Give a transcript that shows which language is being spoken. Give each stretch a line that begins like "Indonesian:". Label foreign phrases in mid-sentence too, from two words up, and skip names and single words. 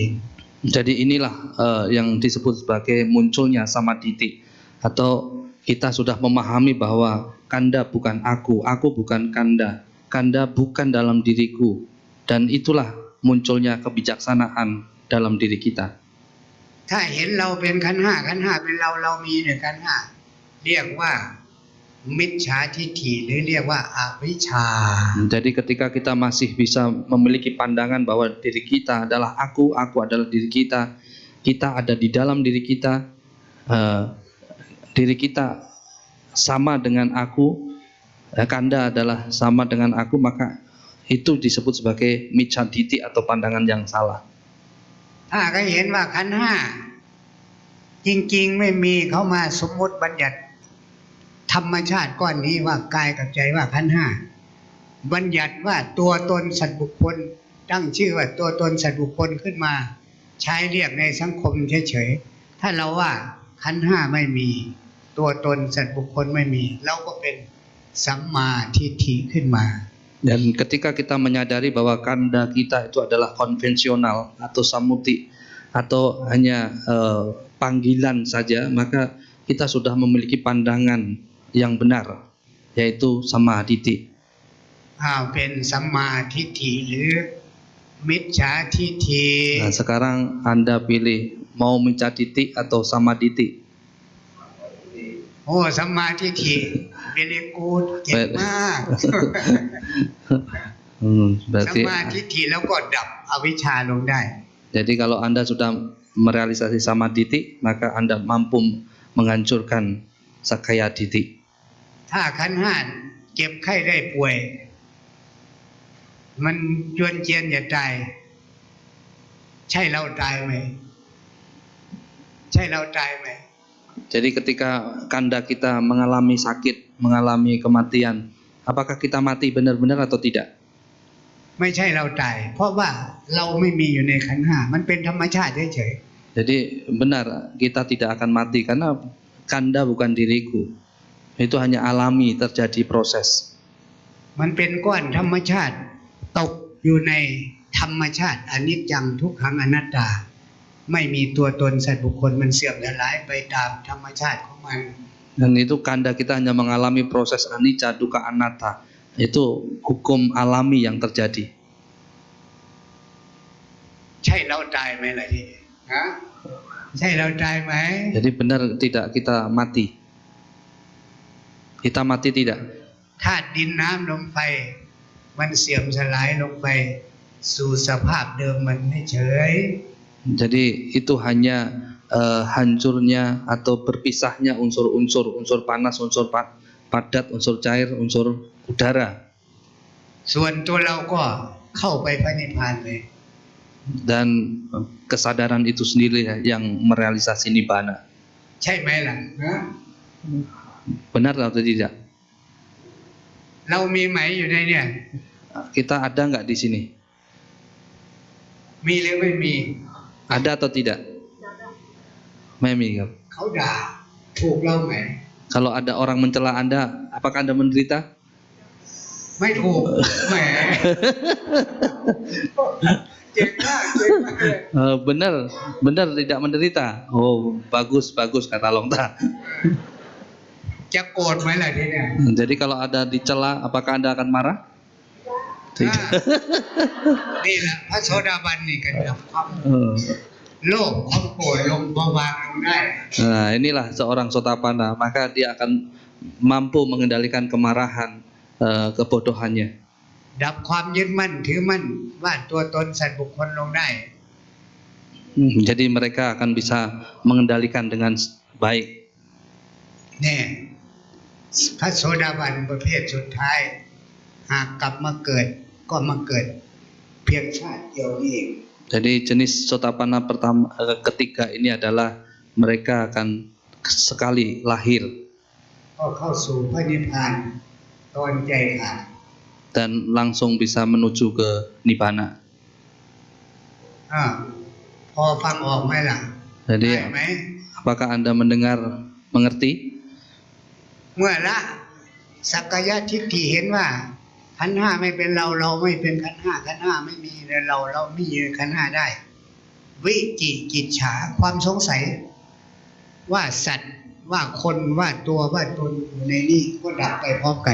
Indonesian: Jadi inilah yang disebut sebagai munculnya samadhiti, atau kita sudah memahami bahwa kanda bukan aku bukan kanda, kanda bukan dalam diriku, dan itulah munculnya kebijaksanaan dalam diri kita.
Thai: ถ้าเห็นเราเป็นขันธ์ห้าขันธ์ห้าเป็นเราเรามีในขันธ์ห้าเรียกว่ามิจฉาทิฏฐิหรือเรียกว่าอวิชชา
Indonesian: Jadi ketika kita masih bisa memiliki pandangan bahwa diri kita adalah aku adalah diri kita, kita ada di dalam diri kita, diri kita sama dengan aku, kanda adalah sama dengan aku, maka itu disebut sebagai micchaditi atau pandangan yang salah.
Thai: ถ้าเขาเห็นว่าขันธ์ห้าจริงๆไม่มีเขามาสมมติบัญญัติธรรมชาติก้อนนี้ว่ากายกับใจว่าขันธ์ห้าบัญญัติว่าตัวตนสัตว์บุคคลตั้งชื่อว่าตัวตนสัตว์บุคคลขึ้นมาใช้เรียกในสังคมเฉยๆถ้าเราว่าขันธ์ห้าไม่มีตัวตนสัตว์บุคคลไม่มีเราก็เป็นสัมมาทิฏฐิขึ้นมา
Indonesian: Dan ketika kita menyadari bahwa kanda kita itu adalah konvensional atau samuti atau hanya panggilan saja, maka kita sudah memiliki pandangan yang benar, yaitu samadhiti.
Thai: เป็นสัมมาทิฏฐิหรือมิจฉาทิฏฐิ
Indonesian: Nah, sekarang Anda pilih mau miccaditi atau samaditi.
Thai: โอ้สัมมาทิฏฐิ
English: very good
Thai: เก่งมาก สัม
Indonesian: Berarti
Thai: มาทิฏฐิแล้วก็ดับอวิชชาลงได้
Indonesian: jadi kalau Anda sudah merealisasi samaditi, maka Anda mampu menghancurkan sakaya diti.
Thai: ถ้าขันธ์ห้าเจ็บไข้ได้ป่วย มันจวนเจียนอย่าตายใช่เราตายไหมใช่เราตายไหม
Indonesian: Jadi ketika kanda kita mengalami sakit, mengalami kematian, apakah kita mati benar-benar atau tidak?
Thai: ไม่ใช่เราตายเพราะว่าเราไม่มีอยู่ในขันธ์ห้ามันเป็นธรรมชาติเฉย
Indonesian: Jadi benar kita tidak akan mati karena kanda bukan diriku. Itu hanya alami terjadi proses.
Thai: ๆมันเป็นก้อนธรรมชาติตกอยู่ในธรรมชาติอนิจจังทุกขังอนัตตาไม่มีตัวตนสัตว์บุคคลมันเสื่อมสลายไปตามธรรมชาติของมัน
Indonesian: Dan itu kanda kita hanya mengalami proses anicca, dukkha, anatta. Itu hukum alami yang terjadi.
Thai: ใช่เราตายไหมล่ะทีนี้ฮะใช่เราตายไหม
Indonesian: Jadi benar tidak kita mati? Kita mati tidak?
Thai: ธาตุดินน้ำลมไฟมันเสื่อมสลายลงไปสู่สภาพเดิมมันไม่เฉย
Indonesian: Jadi itu hanya hancurnya atau berpisahnya unsur-unsur, unsur panas, unsur padat, unsur cair, unsur udara.
Thai: ส่วนตัวเราก็เข้าไปพระนิพพานเลย
Indonesian: Dan kesadaran itu sendiri yang merealisasi nibbana.
Thai: ใช่ไหมล่ะฮะ
Indonesian: Benar atau tidak?
Thai: เรามีไหมอยู่ในเนี่ย
Indonesian: Kita ada nggak di sini?
Thai: มีหรือไม่มี
Indonesian: Ada atau tidak? Memi,
Thai: ครับ เขาด่าถูกเราไหม
Indonesian: Kalau ada orang mencela Anda, apakah Anda menderita?
Thai: ไม่ถูกแหมเจ๋งมากเจ๋งมากเลย
Indonesian: Benar, benar tidak menderita. Oh, bagus, bagus kata Longta.
Thai: จะโกรธไหมล่ะทีเนี่ย
Indonesian: Jadi kalau ada dicela, apakah Anda akan marah?
Thai: อ่านี่แหละพระโสดาบันนี่กันดับความ Eh, โลภความโกรธลงเบาบางลงได้
Indonesian: Nah, inilah seorang sotapanna, maka dia akan mampu mengendalikan kemarahan, kebodohannya.
Thai: ดับความยึดมั่นถือมั่นว่าตัวตนสัตว์บุคคลลงได้
Indonesian: Jadi mereka akan bisa mengendalikan dengan baik.
Thai: เนี่ยพระโสดาบันประเภทสุดท้าย หากกลับมาเกิดก็มาเกิดเพียงชาติเดียวนี้เอง
Indonesian: Jadi jenis sotapanna pertama, ketiga ini adalah mereka akan sekali lahir
Thai: ก็เข้าสู่พระนิพพานตอนใจขาด
Indonesian: dan langsung bisa menuju ke nibbana.
Thai: พอฟังออกไหมล่ะ
Indonesian: Jadi
Thai: ได้ไหม
Indonesian: apakah Anda mendengar, mengerti?
Thai: เมื่อละสักกายทิฏฐิเห็นว่าขันธ์ห้าไม่เป็นเราเราไม่เป็นขันธ์ห้าขันธ์ห้าไม่มีในเราเรามีขันธ์ห้าได้ วิจิกิจฉาความสงสัย ว่าสัตว์ว่าคนว่าตัวว่าตนอยู่ในนี้ก็ดับไปพร้อมกัน